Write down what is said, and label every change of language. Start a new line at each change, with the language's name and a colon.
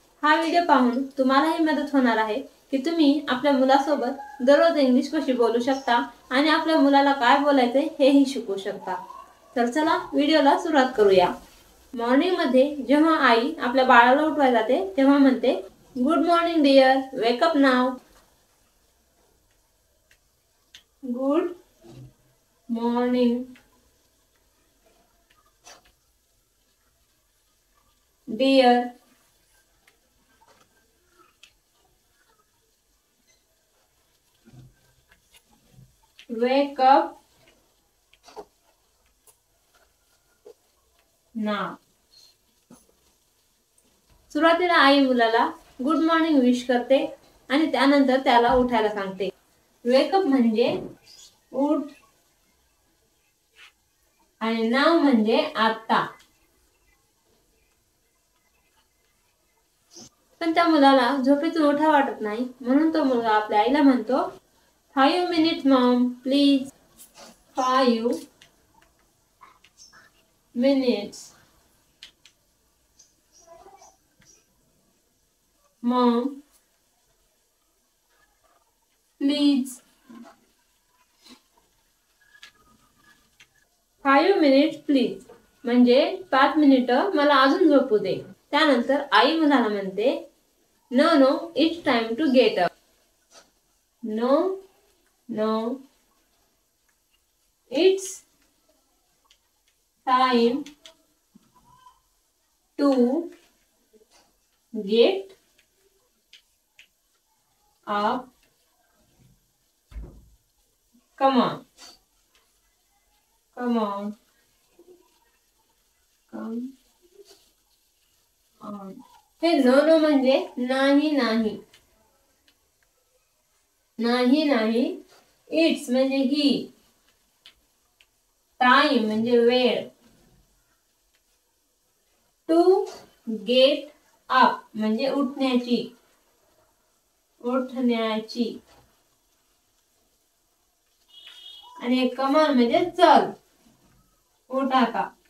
Marathi: हा व्हिडिओ पाहून तुम्हालाही मदत होणार आहे की तुम्ही आपल्या मुलासोबत दररोज इंग्लिश कशी बोलू शकता आणि आपल्या मुलाला काय बोलायचे हेही शिकू शकता। तर चला व्हिडिओला सुरुवात करूया। मॉर्निंग मध्ये जेव्हा आई आपल्या बाळाला उठवायला जाते तेव्हा म्हणते,
English: Good morning dear, wake up now. Good morning dear, wake up now.
Marathi: सुरुवातीला आई मुलाला गुड मॉर्निंग विश करते आणि त्यानंतर त्याला उठायला सांगते। वेकअप म्हणजे उठ आणि नाव म्हणजे आता। पण त्या मुलाला झोपेतून उठा वाटत नाही, म्हणून तो मुलगा आपल्या आईला म्हणतो,
English: 5 minutes mom please,
Marathi: 5 minutes Maugham please. 5 minutes please म्हणजे 5 मिनिटं मला अजून झोपू दे। त्यानंतर आई मुलाला म्हणते,
English: No no it's time to get up. No no it's time to get up, come on, come on, come on.
Marathi: हे नो नो म्हणजे नाही नाही, नाही नाही। इट्स म्हणजे ही, टाइम म्हणजे वेळ, टू गेट अप म्हणजे उठण्याची, उठण्याची, आणि कम ऑन म्हणजे चल, उठ आता।